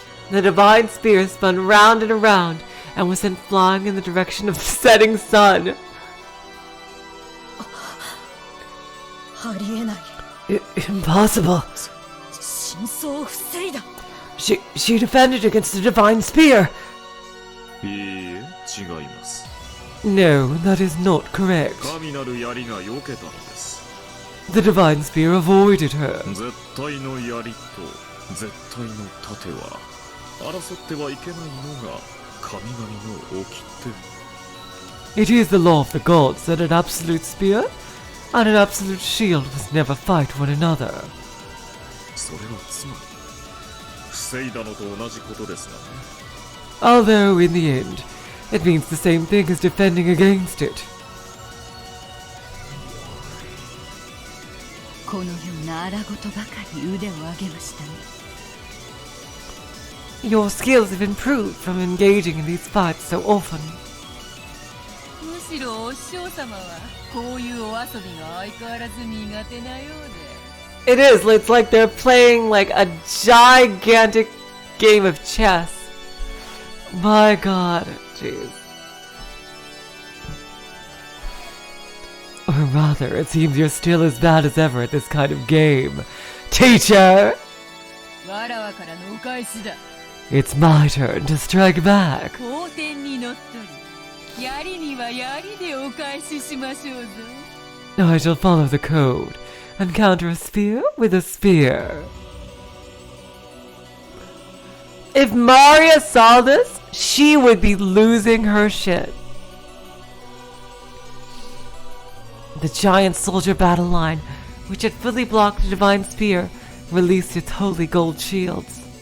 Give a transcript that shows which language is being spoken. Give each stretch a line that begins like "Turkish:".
English: The divine spear spun round and around and was sent flying in the direction of the setting sun.
Japanese: ありえない。
English: Impossible.
Japanese: 真相を防いだ。
English: She defended against the divine spear.
Japanese: いいえ、違います。
English: No, that is not correct.
Japanese: 神なる槍が避けたのです。
English: The divine spear avoided her.
Japanese: 絶対の槍と絶対の盾は争ってはいけないのが神々の掟。
English: It is the law of the gods that an absolute spear and an absolute shield must never fight one another.
Japanese: それはつまり防いだのと同じことですがね。
English: Although, in the end, it means the same thing as defending against it.
Japanese: このような荒事ばかり腕を上げましたね。
English: Your skills have improved from engaging in these fights so often.
Japanese: むしろお師匠様はこういうお遊びが相変わらず苦手なようで。
English: It is, it's like they're playing like a gigantic game of chess. My God, jeez. Or rather, it seems you're still as bad as ever at this kind of game. Teacher!
Japanese: わらわからのお返しだ。
English: It's my turn to strike back.
Japanese: 皇天にのっとり、槍には槍でお返ししましょうぞ。
English: I shall follow the code and counter a spear with a spear. If Maria saw this, she would be losing her shit. The giant soldier battle line, which had fully blocked the divine spear, released its holy gold shields.